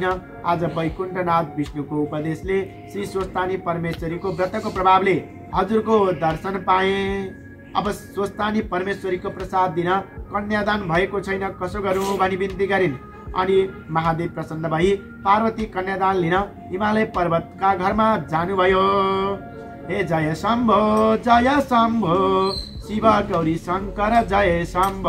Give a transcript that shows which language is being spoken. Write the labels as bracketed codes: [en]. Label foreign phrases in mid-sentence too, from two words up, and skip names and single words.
[ne] आज वैकुण्ठनाथ विष्णुको उपदेशले श्री स्वस्तानी परमेश्वरीको व्रतको प्रभावले हजुरको दर्शन पाए। अब स्वस्तानी परमेश्वरीको प्रसाद दिन कन्यादान भएको छैन, कसो गरौँ भनी बिन्ती गरिन्। अनि महादेव प्रसन्न भई पार्वती कन्यादान लिन हिमालय पर्वतका घरमा जानुभयो। हे जय शम्भो जय शम्भो, शिव गौरी शङ्कर जय शम्भो,